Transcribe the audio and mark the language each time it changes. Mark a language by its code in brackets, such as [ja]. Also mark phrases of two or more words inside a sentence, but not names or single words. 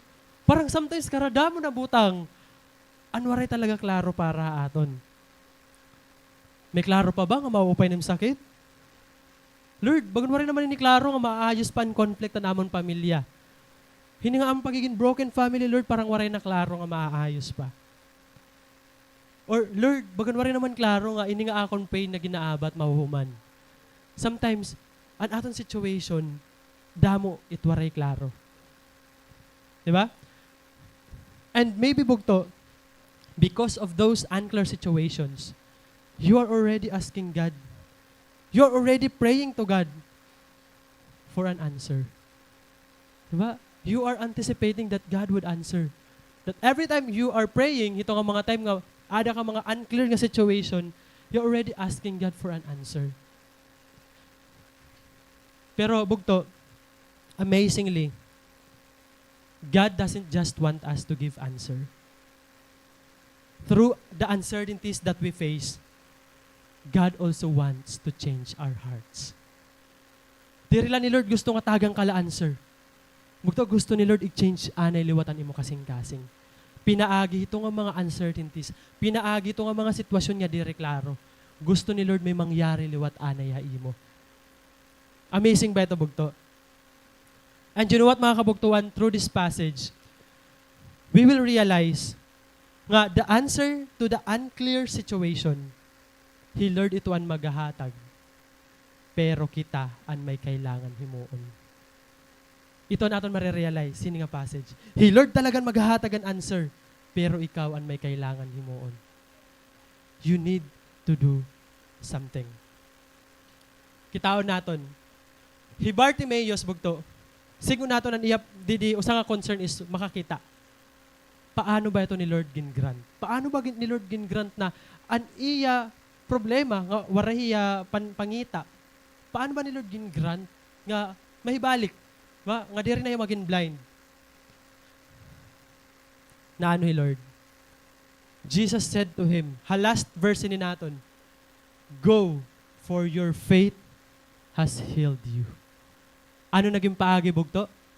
[war] Parang sometimes karada mo na butang, anwaray talaga klaro para aton. May klaro pa ba nga mauupay ng sakit? Lord, bagan waray naman ni klaro nga maayos pa ang conflict na namon pamilya. Hindi nga ang pagiging [en] broken family, [war] Lord, parang waray na klaro nga maayos pa. [en] Or, Lord, [war] bagan waray naman klaro nga, ini nga akong pain na ginaabat mahuhuman. Sometimes, an aton situation, damo itwaray klaro. [tl] Diba? [en] And maybe bugto, because of those unclear situations, you are already asking God. You are already praying to God for an answer. [tl] Diba? [en] You are anticipating that God would answer. That every time you are praying, [war] ito nga mga time nga, ada ka mga unclear nga situation, [en] you're already asking God for an answer. [war] Pero bugto, [en] amazingly, God doesn't just want us to give answer. Through the uncertainties that we face, God also wants to change our hearts. [war] Dirila ni Lord gusto nga tagang kala answer. Bugto gusto ni Lord i-change anay liwatan imo kasing-kasing. Pinaagi ito nga mga uncertainties. Pinaagi ito nga mga sitwasyon nga dire klaro. Gusto ni Lord may mangyari liwat anay ha imo. Amazing ba ito bugto? [en] And you know what [war] mga kabugtuan, [en] through this passage, we will realize nga the answer to the unclear situation, [war] He Lord ito ang maghahatag, pero kita ang may kailangan himuon. Ito natin marirealize, sini nga passage. He Lord talagang maghahatag ang answer, pero ikaw ang may kailangan himuon. [en] You need to do something. [war] Kitaon naton, hi Bartimaeus bugto, sigun naton ang iyap, usa nga concern is makakita. Paano ba ito ni Lord gingrant? Paano ba ni Lord gingrant na an iya problema nga warahiya pangita? Paano ba ni Lord gingrant nga mahibalik? Nga diri na yung maging blind. Na ano hi Lord? [en] Jesus said to him, last verse ni naton, "Go, for your faith has healed you." [war] Ano naging paagi bugto?